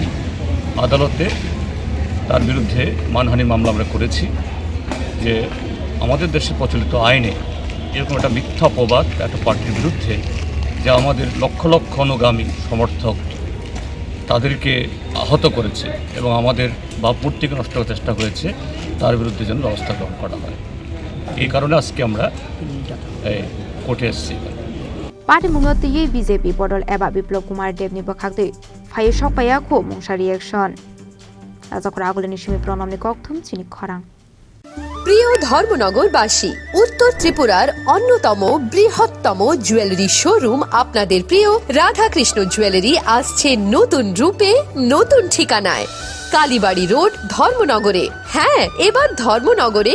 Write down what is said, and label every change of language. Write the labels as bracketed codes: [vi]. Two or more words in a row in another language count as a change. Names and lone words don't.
[bn] আদালতে তার বিরুদ্ধে মানহানি মামলা আমরা করেছি যে আমাদের দেশে প্রচলিত আইনে এরকম একটা মিথ্যা অপবাদ একটা পার্টির বিরুদ্ধে যা আমাদের লক্ষ লক্ষ অনুগামী সমর্থক তাদেরকে আহত করেছে এবং আমাদের ভাবমূর্তিকে নষ্ট করার চেষ্টা হয়েছে তার বিরুদ্ধে যেন ব্যবস্থা গ্রহণ করা হয় এই কারণে আজকে আমরা কোর্টে এসেছি [trp] Party mungoti ye BJP bodol eba Biplop Kumar Dev ni bakhakde phai sokpaya kho mungsa reaction Ajakora aguleni shimi pronam ni kokthum chini khorang [bn] প্রিয় ধর্মনগরবাসী উত্তর ত্রিপুরার অন্যতম বৃহত্তম [en] jewellery showroom [bn] আপনাদের প্রিয় রাধাকৃষ্ণ জুয়েলারি আসছে নতুন রূপে নতুন ঠিকানায় কালীবাড়ি রোড ধর্মনগরে হ্যাঁ এবার ধর্মনগরে